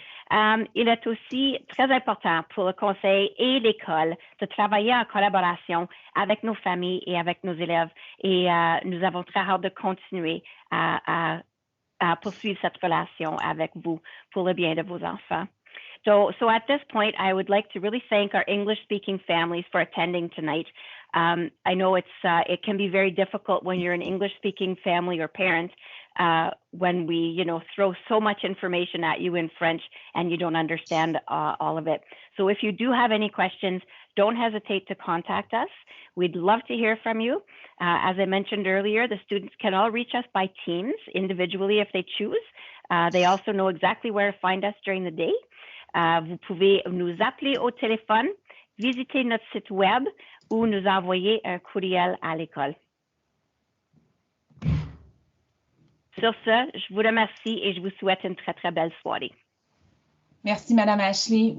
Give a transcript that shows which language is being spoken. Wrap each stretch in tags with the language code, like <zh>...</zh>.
<fr>Il est aussi très important pour le conseil et l'école de travailler en collaboration avec nos familles et avec nos élèves. Et nous avons très hâte de continuer à poursuivre cette relation avec vous pour le bien de vos enfants.</fr> <en>So at this point, I would like to really thank our English-speaking families for attending tonight. I know it can be very difficult when you're an English-speaking family or parent when we, throw so much information at you in French and you don't understand all of it. So if you do have any questions, don't hesitate to contact us. We'd love to hear from you. As I mentioned earlier, the students can all reach us by Teams individually if they choose. They also know exactly where to find us during the day.</en> <fr>Vous pouvez nous appeler au téléphone, visiter notre site web ou nous envoyer un courriel à l'école. Sur ce, je vous remercie et je vous souhaite une très, très belle soirée. Merci, Madame Ashley.</fr>